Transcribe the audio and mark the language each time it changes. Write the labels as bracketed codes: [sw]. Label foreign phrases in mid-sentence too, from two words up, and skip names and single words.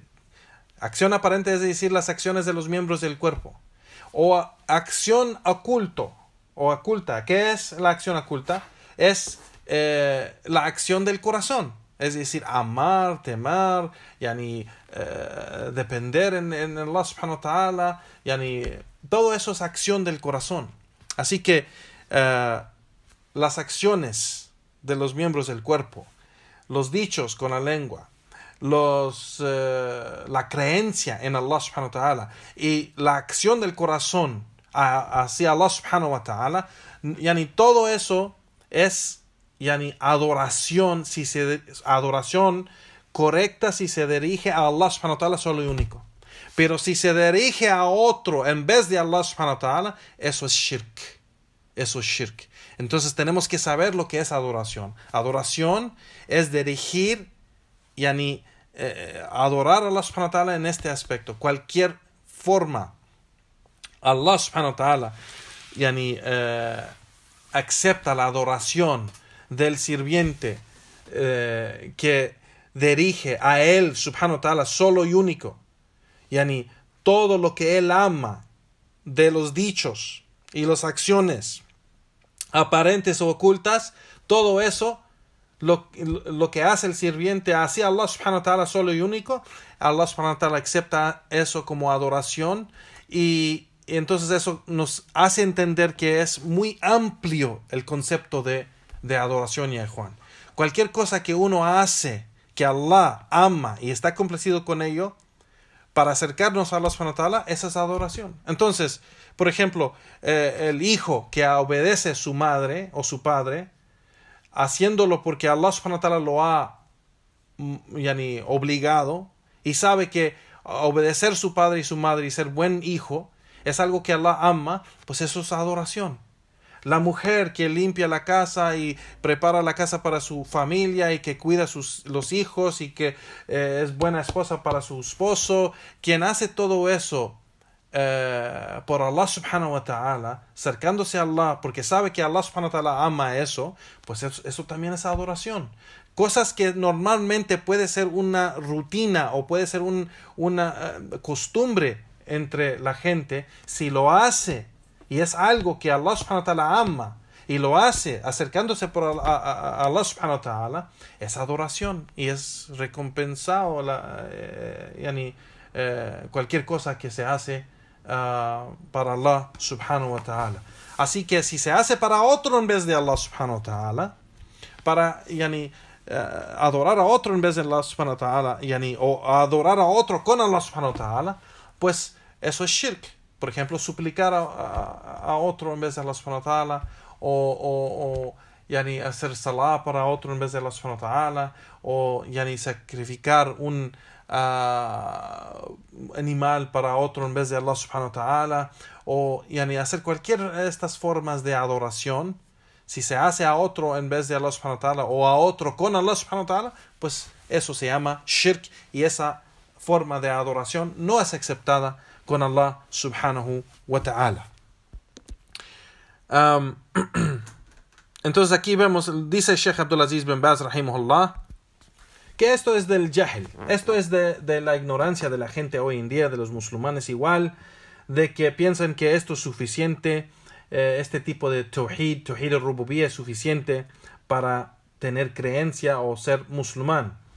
[es] Acción aparente es decir, las acciones de los miembros del cuerpo. O acción oculta. ¿Qué es la acción oculta? Es la acción del corazón. Es decir, amar, temer, depender en Allah [ar] سبحانه وتعالى, [es] todo eso es acción del corazón. Así que las acciones de los miembros del cuerpo, los dichos con la lengua, la creencia en Allah [ar] سبحانه وتعالى [es] y la acción del corazón hacia Allah [ar] سبحانه وتعالى, [es] todo eso es adoración, adoración correcta si se dirige a Allah [ar] سبحانه وتعالى [es] solo y único. Pero si se dirige a otro en vez de Allah [ar] سبحانه وتعالى, [es] eso es shirk. Entonces tenemos que saber lo que es adoración. Adoración es dirigir, adorar a Allah [ar] سبحانه وتعالى [es] en este aspecto. Cualquier forma, Allah [ar] سبحانه وتعالى [es] acepta la adoración del sirviente que dirige a él [ar] سبحانه وتعالى [es] solo y único. Todo lo que él ama de los dichos y las acciones aparentes o ocultas, todo eso lo que hace el sirviente hacia Allah [ar] سبحانه وتعالى [es] solo y único, Allah [ar] سبحانه وتعالى [es] acepta eso como adoración, y entonces eso nos hace entender que es muy amplio el concepto de adoración, ya Juan. Cualquier cosa que uno hace que Allah ama y está complacido con ello para acercarnos a Allah [ar] سبحانه وتعالى, [es] esa es adoración. Entonces, por ejemplo, el hijo que obedece a su madre o su padre, haciéndolo porque Allah [ar] سبحانه وتعالى [es] lo ha obligado, y sabe que obedecer a su padre y su madre y ser buen hijo es algo que Allah ama, pues eso es adoración. La mujer que limpia la casa y prepara la casa para su familia y que cuida los hijos y que es buena esposa para su esposo, quien hace todo eso por Allah [ar] سبحانه وتعالى, [es] acercándose a Allah porque sabe que Allah [ar] سبحانه وتعالى [es] ama eso, pues eso también es adoración. Cosas que normalmente puede ser una rutina o puede ser una costumbre entre la gente, si lo hace y es algo que Allah [ar] سبحانه وتعالى [es] ama y lo hace acercándose por a Allah [ar] سبحانه وتعالى, [es] es adoración y es recompensado cualquier cosa que se hace para Allah [ar] سبحانه وتعالى. [es] Así que si se hace para otro en vez de Allah [ar] سبحانه وتعالى, [es] para adorar a otro en vez de Allah [ar] سبحانه وتعالى, [es] o adorar a otro con Allah [ar] سبحانه وتعالى, [es] pues eso es shirk. Por ejemplo, suplicar a otro en vez de Allah [ar] سبحانه وتعالى, [es] o hacer salah para otro en vez de Allah [ar] سبحانه وتعالى, [es] o sacrificar un animal para otro en vez de Allah [ar] سبحانه وتعالى, [es] o hacer cualquier de estas formas de adoración. Si se hace a otro en vez de Allah [ar] سبحانه وتعالى [es] o a otro con Allah [ar] سبحانه وتعالى, [es] pues eso se llama shirk, y esa forma de adoración no es aceptada con Allah [ar] سبحانه وتعالى. [es] Entonces aquí vemos, dice Sheikh Abdulaziz bin Baz rahimahullah, que esto es del jahil, esto es de la ignorancia de la gente hoy en día, de los musulmanes igual, de que piensan que esto es suficiente, este tipo de [ar] توحيد الربوبية [es] es suficiente para tener creencia o ser musulmán.